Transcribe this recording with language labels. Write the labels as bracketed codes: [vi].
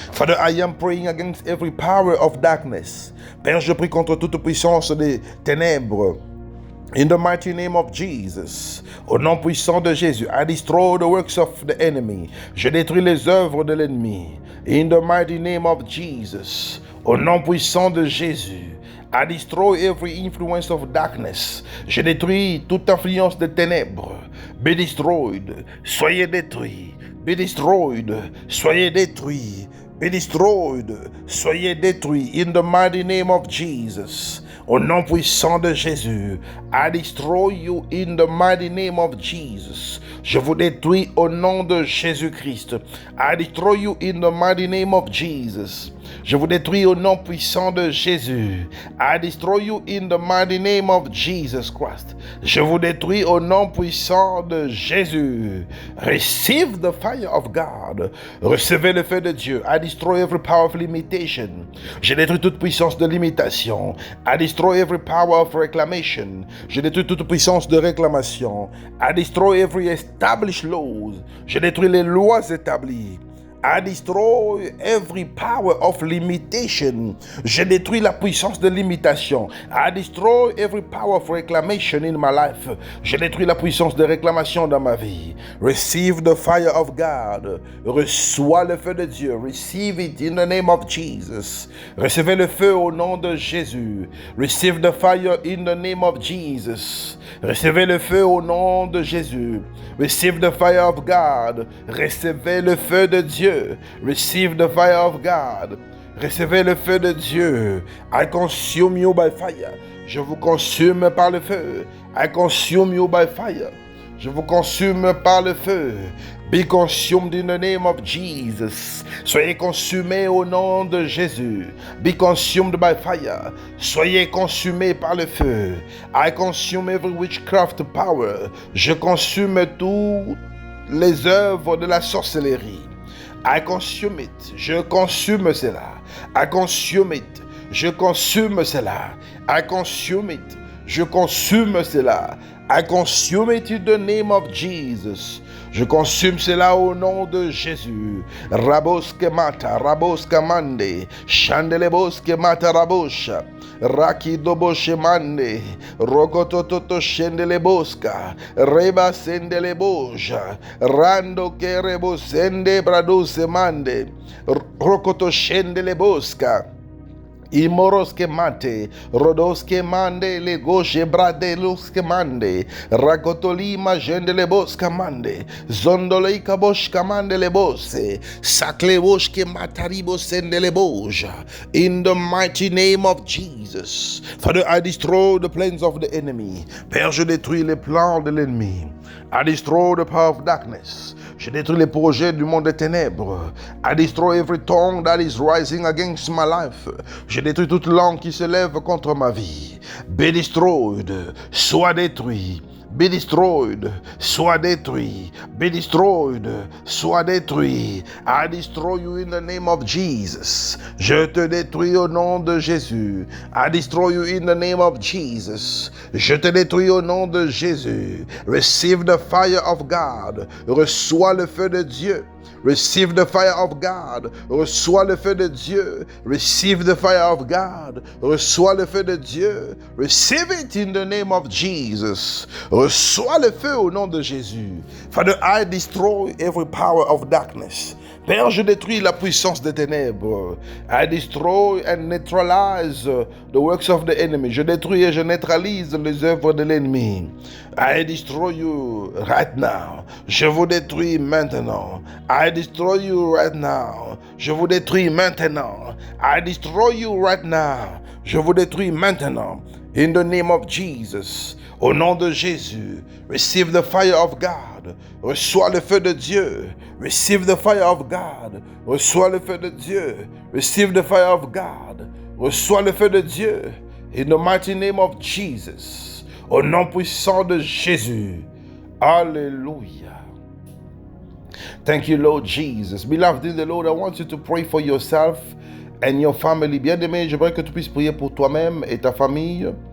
[en] Father, I am praying against every power of darkness. [fr] Père, je prie contre toute puissance des ténèbres. [en] In the mighty name of Jesus. [fr] Au nom puissant de Jésus. [en] I destroy the works of the enemy. [fr] Je détruis les œuvres de l'ennemi. [en] In the mighty name of Jesus. [fr] Au nom puissant de Jésus. [en] I destroy every influence of darkness. [fr] Je détruis toute influence des ténèbres. [en] Be destroyed. [fr] Soyez détruits. [en] Be destroyed. [fr] Soyez détruits. [en] Be destroyed. [fr] Soyez détruits. [en] In the mighty name of Jesus. [fr] Au nom puissant de Jésus. [en] I destroy you in the mighty name of Jesus. [fr] Je vous détruis au nom de Jésus-Christ. [en] I destroy you in the mighty name of Jesus. [fr] Je vous détruis au nom puissant de Jésus. [en] I destroy you in the mighty name of Jesus Christ. [fr] Je vous détruis au nom puissant de Jésus. [en] Receive the fire of God. [fr] Recevez le feu de Dieu. [en] I destroy every power of limitation. [fr] Je détruis toute puissance de limitation. [en] I destroy every power of reclamation. [fr] Je détruis toute puissance de réclamation. [en] I destroy every established laws. [fr] Je détruis les lois établies. [en] I destroy every power of limitation. [fr] Je détruis la puissance de limitation. [en] I destroy every power of reclamation in my life. [fr] Je détruis la puissance de réclamation dans ma vie. [en] Receive the fire of God. [fr] Reçois le feu de Dieu. [en] Receive it in the name of Jesus. [fr] Recevez le feu au nom de Jésus. [en] Receive the fire in the name of Jesus. [fr] Recevez le feu au nom de Jésus. [en] Receive the fire of God. [fr] Recevez le feu de Dieu. [en] Receive the fire of God. [fr] Recevez le feu de Dieu. [en] I consume you by fire. [fr] Je vous consume par le feu. [en] I consume you by fire. [fr] Je vous consume par le feu. [en] Be consumed in the name of Jesus. [fr] Soyez consumés au nom de Jésus. [en] Be consumed by fire. [fr] Soyez consumés par le feu. [en] I consume every witchcraft power. [fr] Je consume toutes les œuvres de la sorcellerie. [en] I consume it. [fr] Je consume cela. [en] I consume it. [fr] Je consume cela. [en] I consume it. [fr] Je consume cela. [en] I consume it in the name of Jesus. [fr] Je consume cela au nom de Jésus. Raboske mata, raboska mande, chandeleboske mata rabosha, rakidoboshe mande, rokotototo shendeleboska, reba sendeleboja, rando kerebo sende braduse mande, rokoto shendeleboska. Imoroske mate, rodoske mande, le gauche bradeluske mande, rakotolima jendele boska mande, zondoleika boshka mande le bose, sakle boshke mataribo sendele boja. [en] In the mighty name of Jesus, Father, I destroy the plans of the enemy. [fr] Père, je détruis les plans de l'ennemi. [en] I destroy the power of darkness. [fr] Je détruis les projets du monde des ténèbres. [en] I destroy every tongue that is rising against my life. [fr] Je détruis toute langue qui se lève contre ma vie. [en] Be destroyed. [fr] Sois détruit. [en] Be destroyed. [fr] Sois détruit. [en] Be destroyed. [fr] Sois détruit. [en] I destroy you in the name of Jesus. [fr] Je te détruis au nom de Jésus. [en] I destroy you in the name of Jesus. [fr] Je te détruis au nom de Jésus. [en] Receive the fire of God. [fr] Reçois le feu de Dieu. [en] Receive the fire of God. [fr] Reçois le feu de Dieu. [en] Receive the fire of God. [fr] Reçois le feu de Dieu. [en] Receive it in the name of Jesus. [fr] Reçois le feu au nom de Jésus. [en] Father, I destroy every power of darkness. [fr] Père, je détruis la puissance des ténèbres. [en] I destroy and neutralize the works of the enemy. [fr] Je détruis et je neutralise les œuvres de l'ennemi. [en] I destroy you right now. [fr] Je vous détruis maintenant. [en] I destroy you right now. [fr] Je vous détruis maintenant. [en] I destroy you right now. [fr] Je vous détruis maintenant. [en] In the name of Jesus. [fr] Au nom de Jésus. [en] Receive the fire of God. [fr] Reçois le feu de Dieu. [en] Receive the fire of God. [fr] Reçois le feu de Dieu. [en] Receive the fire of God. [fr] Reçois le feu de Dieu. [en] In the mighty name of Jesus. [fr] Au nom puissant de Jésus. [en] Alléluia. Thank you, Lord Jesus. Beloved in the Lord, I want you to pray for yourself and your family. [fr] Bien-aimé, j'aimerais que tu puisses prier pour toi-même et ta famille.